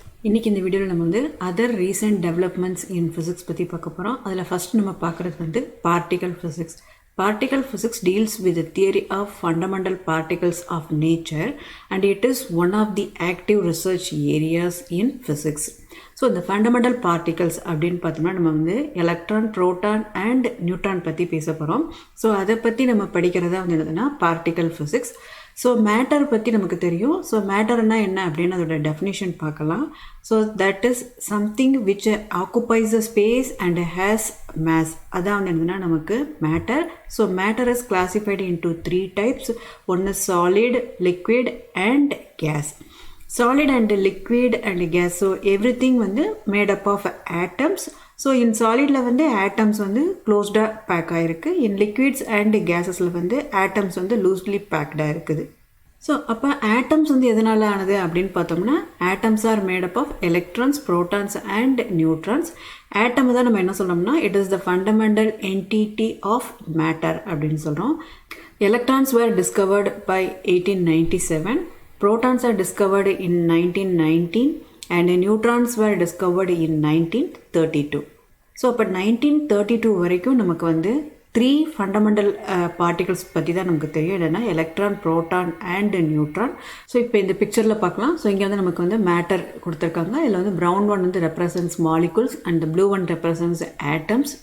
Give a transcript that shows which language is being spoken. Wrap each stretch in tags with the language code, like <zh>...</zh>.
<ta>இன்றைக்கி இந்த வீடியோவில் நம்ம வந்து அதர் ரீசெண்ட் டெவலப்மெண்ட்ஸ் இன் ஃபிசிக்ஸ் பற்றி பார்க்க போகிறோம். அதில் ஃபஸ்ட் நம்ம பார்க்குறது வந்து particle physics.</ta> <en>Particle physics deals with the theory of fundamental particles of nature and it is one of the active research areas in physics.</en> <ta>So இந்த ஃபண்டமெண்டல் பார்ட்டிகல்ஸ் அப்படின்னு பார்த்தோம்னா நம்ம வந்து எலக்ட்ரான், ப்ரோட்டான் அண்ட் நியூட்ரான் பற்றி பேச போகிறோம். So அதை பற்றி நம்ம படிக்கிறதா வந்து என்னதுன்னா பார்ட்டிகல் ஃபிசிக்ஸ். ஸோ மேட்டர் பற்றி நமக்கு தெரியும். ஸோ மேட்டர்னா என்ன அப்படின்னு அதோட டெஃபினிஷன் பார்க்கலாம்.</ta> <en>So that is something which occupies a space and has mass.</en> <ta>அதான் வந்து என்னதுன்னா நமக்கு matter.</ta> <en>So matter is classified into 3 types. One is solid, liquid and gas. Solid and liquid and gas. So everything வந்து made up of atoms. So in solidல வந்து atoms வந்து closed pack ஆயிருக்கு. In liquids and gasesல வந்து atoms வந்து loosely packed இருக்குது.</en> <ta>So அப்போ atoms வந்து எதனால் ஆனது அப்படின்னு பார்த்தோம்னா</ta> <en>Atoms are made up of electrons, protons and neutrons.</en> <ta>ஆட்டம் தான் நம்ம என்ன சொல்கிறோம்னா</ta> <en>it is the fundamental entity of matter</en> <ta>அப்படின்னு சொல்கிறோம்.</ta> <en>Electrons were discovered by 1897. Protons are discovered in 1919 and neutrons were discovered in 1932.</en> <ta>So அப்போ 1932 வரைக்கும் நமக்கு வந்து 3 ஃபண்டமெண்டல் பார்ட்டிகல்ஸ் பற்றி தான் நமக்கு தெரியும். என்னென்னா electron, proton and neutron. So இப்போ இந்த பிக்சரில் பார்க்கலாம். ஸோ இங்கே வந்து நமக்கு வந்து மேட்டர் கொடுத்துருக்காங்க. இதில் வந்து ப்ரௌன் ஒன் வந்து</ta> <en>Represents molecules and blue one represents atoms.</en>